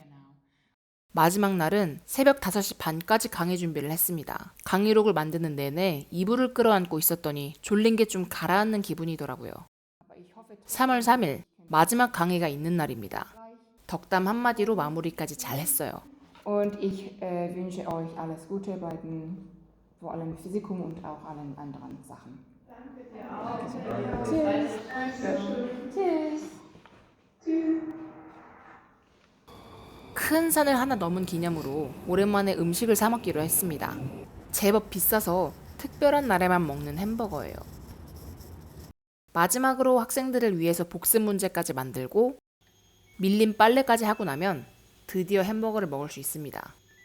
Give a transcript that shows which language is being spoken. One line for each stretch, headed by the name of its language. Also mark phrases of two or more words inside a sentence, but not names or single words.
Korean: 마지막 날은 새벽 5시 반까지 강의 준비를 했습니다. 강의록을 만드는 내내 이불을 끌어안고 있었더니 졸린 게 좀 가라앉는 기분이더라고요. 3월 3일 마지막 강의가 있는 날입니다. 덕담 한마디로 마무리까지 잘 했어요.
German: Und ich wünsche euch alles Gute bei vor allem Physikum und auch allen anderen Sachen. Danke. Tschüss. Tschüss.
Korean: 큰 산을 하나 넘은 기념으로 오랜만에 음식을 사 먹기로 했습니다. 제법 비싸서 특별한 날에만 먹는 햄버거예요. 마지막으로 학생들을 위해서 복습 문제까지 만들고 밀린 빨래까지 하고 나면 드디어 햄버거를 먹을 수 있습니다.